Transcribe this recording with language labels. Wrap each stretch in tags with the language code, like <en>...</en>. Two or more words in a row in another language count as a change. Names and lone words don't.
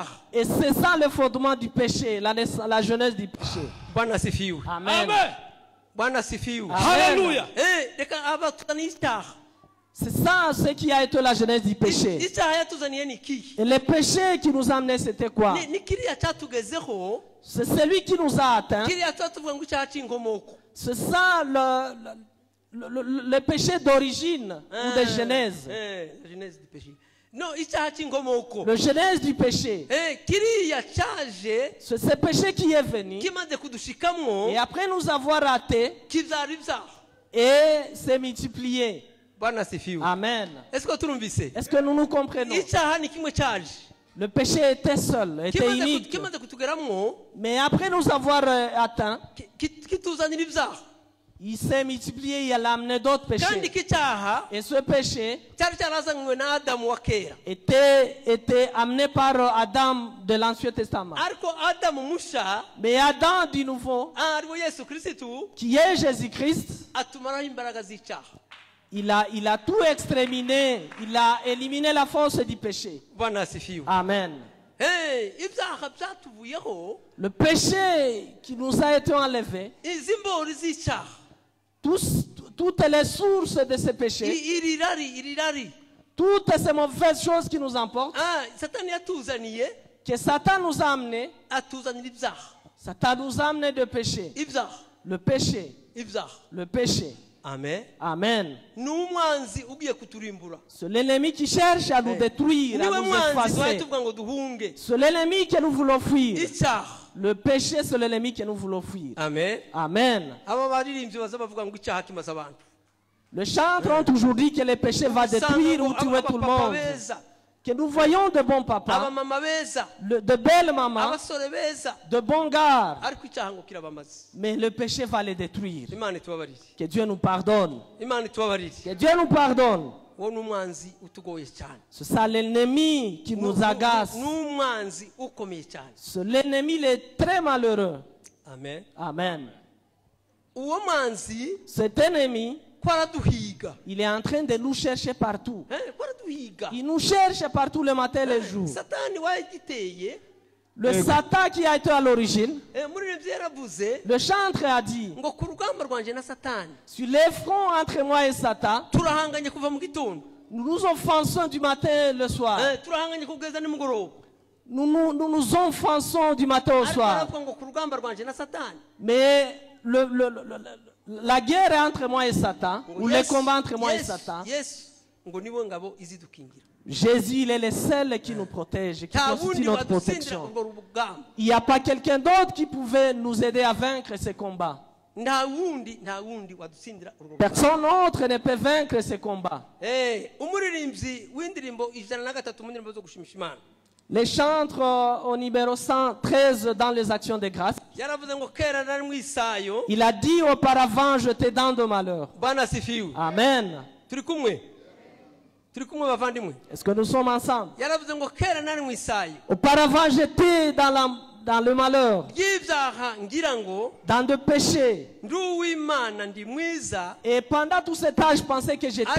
<fr>Et c'est ça le fondement du péché, la jeunesse du péché.</fr> <sw>bwana asifiwe.</sw> <fr>Amen.</fr> <sw>bwana asifiwe.</sw> <fr>Amen.</fr> <rw>reka abatuzaniye icyaha.</rw> <fr>C'est ça ce qui a été la jeunesse du péché.</fr> <rw>icyaha yatuzaniye ni ikihe?</rw> <fr>Et le péché qui nous a amené, c'était quoi?</fr> <rw>ni kiriya cyatugezeho,</rw> <fr>C'est celui qui nous a atteints.</fr> <rw>kiriya cyatuvuga ngo icyaha cy'inkomoko.</rw> <fr>C'est ça le péché d'origine ou de genèse. genèse du péché.</fr> <rw>no, icyaha cy'inkomoko.</rw> <fr>Le genèse du péché.</fr> <rw>kiriya cyaje</rw> <fr>C'est ce péché qui est venu.</fr> <rw>kimaze kudushikamwo,</rw> <fr>Et après nous avoir ratés,</fr> <rw>kibyara ibyaha.</rw> <fr>et s'est multiplié.</fr> <sw>bwana asifiwe.</sw> <fr>Amen.</fr> <rw>ese ko turumvise?</rw> <fr>Est-ce que nous nous comprenons?</fr> <rw>icyaha ni kimwe cyaje,</rw> <fr>Le péché était seul, était unique.</fr> <rw>kimaze kutugeramwo,</rw> <fr>Mais après nous avoir atteints,</fr> <rw>kituzanira ibyaha.</rw> <fr>Il s'est multiplié, il a amené d'autres</fr> <rw>kandi</rw> <fr>péchés.</fr> <rw>iki cyaha</rw> <fr>Et ce péché</fr> <rw>cyari cyarazanywe na adamu wa kera,</rw> <fr>était amené par Adam de l'Ancien Testament.</fr> <rw>ariko adamu musha</rw> <fr>Mais Adam du Nouveau,</fr> <rw>ariwe yesu kirisitu</rw> <fr>qui est Jésus-Christ,</fr> <rw>atumaraho imbaraga z'icyaha.</rw> <fr>il a tout exterminé, il a éliminé la force du péché.</fr> <sw>Bwana asifiwe.</sw> <fr>Amen.</fr> <rw>Ibyaha byatuvuyeho,</rw> <fr>Le péché qui nous a été enlevé,</fr> <rw>izi mbori z'icyaha,</rw> <fr>toutes les sources de ce péché,</fr> <rw>irirari</rw> <fr>toutes ces mauvaises choses qui nous emportent,</fr> <rw>satani yatuzaniye,</rw> <fr>que Satan nous a amené,</fr> <rw>atuzanira ibyaha,</rw> <fr>Satan nous a amené de péché.</fr> <rw>ibyaha,</rw> <fr>Le péché,</fr> <rw>ibyaha.</rw> <fr>le péché. Amen. Amen.</fr> <rw>Ni umwanzi ugiye kuturimbura,</rw> <fr>C'est l'ennemi qui cherche à nous détruire, à</fr> <rw>niwe</rw> <fr>nous</fr> <rw>mwanzi twari</rw> <fr>effacer.</fr> <rw>tuvuga ngo duhunge</rw> <fr>C'est l'ennemi que nous voulons fuir.</fr> <rw>icyaha.</rw> <fr>Le péché, c'est l'ennemi que nous voulons fuir. Amen. Amen.</fr> <rw>Aba baririmbyi baza bavuga ngo icyaha kimaze abantu.</rw> <fr>Les chantres ont toujours dit que le péché va détruire ou tuer tout le</fr> <rw>abapapa</rw> <fr>monde.</fr> <rw>beza,</rw> <fr>Que nous voyons de bons papas,</fr> <rw>abamama beza,</rw> <fr>de belles mamans,</fr> <rw>abasore beza,</rw> <fr>de bons gars.</fr> <rw>ariko icyaha ngo kirabamaze.</rw> <fr>Mais le péché va les détruire.</fr> <rw>Imana itubabarire,</rw> <fr>Que Dieu nous pardonne.</fr> <rw>Imana itubabarire.</rw> <fr>Que Dieu nous pardonne.</fr> <rw>Uwo ni umwanzi utugoye cyane,</rw> <fr>C'est ça l'ennemi qui nous agace.</fr> <rw>ni umwanzi ukomeye cyane.</rw> <fr>C'est l'ennemi, il est très malheureux. Amen. Amen.</fr> <rw>Uwo mwanzi</rw> <fr>Cet ennemi,</fr> <rw>kwaraduhiga,</rw> <fr>il est en train de nous chercher partout.</fr> <rw>kwaraduhiga.</rw> <fr>Il nous cherche partout le matin et le jour.</fr> <rw>Satani wayigiteye,</rw> <fr>Le Satan qui a été à l'origine,</fr> <rw>umuririmbyi yaravuze</rw> <fr>le chantre a dit,</fr> <rw>ngo ku rugamba rwanjye na Satani</rw> <fr>sur les fronts entre moi et Satan,</fr> <rw>turahanganye kuva mu gitondo,</rw> <fr>nous nous offensons du matin et le soir.</fr> <rw>turahanganye kugeza nimugoroba.</rw> <fr>Nous nous offensons du matin au</fr> <rw>Ariko</rw> <fr>soir.</fr> <rw>aravuga ngo ku rugamba rwanjye na Satani,</rw> <fr>Mais la guerre est entre moi et Satan,</fr> <rw>ngo</rw> <fr>ou le combat entre moi et Satan,</fr> <rw>Yesu ngo niwe ngabo izidukingira.</rw> <fr>Jésus, il est le seul qui nous protège, qui</fr> <rw>Nta</rw> <fr>constitue</fr> <rw>wundi</rw> <fr>notre</fr> <rw>wadutsindira</rw> <fr>protection.</fr> <rw>urwo rugamba,</rw> <fr>Il n'y a pas quelqu'un d'autre qui pouvait nous aider à vaincre ces combats.</fr> <rw>nta wundi wadutsindira urwo rugamba.</rw> <fr>Personne autre ne peut vaincre ces combats.</fr> <rw>Umuririmbyi w'indirimbo 103 mu ndirimbo zo gushimisha Imana</rw> <fr>Les chantres au numéro 113 dans les actions de grâce,</fr> <rw>yaravuze ngo kera nari mu isayo.</rw> <fr>il a dit auparavant, j'étais dans de malheur.</fr> <sw>Bwana asifiwe.</sw> <fr>Amen.</fr> <rw>Turi kumwe bavandimwe.</rw> <fr>Est-ce que nous sommes ensemble?</fr> <rw>Yaravuze ngo kera nari mu isayo</rw> <fr>Auparavant, j'étais dans le malheur,</fr> <rw>y'ibyaha ngira ngo</rw> <fr>dans de péchés.</fr> <rw>ndi uw'Imana ndi mwiza,</rw> <fr>Et pendant tout ce temps, je pensais que j'étais</fr>